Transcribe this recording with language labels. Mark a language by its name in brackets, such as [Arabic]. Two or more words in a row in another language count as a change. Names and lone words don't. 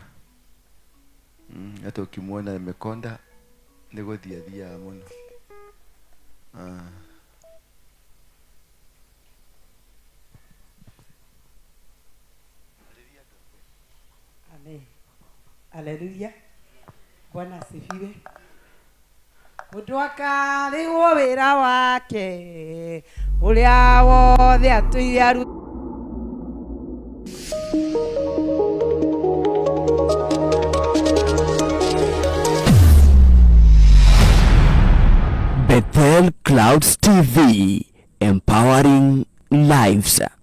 [Swahili] Hata ukimwona amekonda [Kikuyu] negodhia muno. [Swahili] Amen. Haleluya. Bwana asifiwe. [Kikuyu] Mundu akarĩhwo wĩra wake ũrĩa wothe atũire aru. [English] Bethel Clouds TV, empowering lives.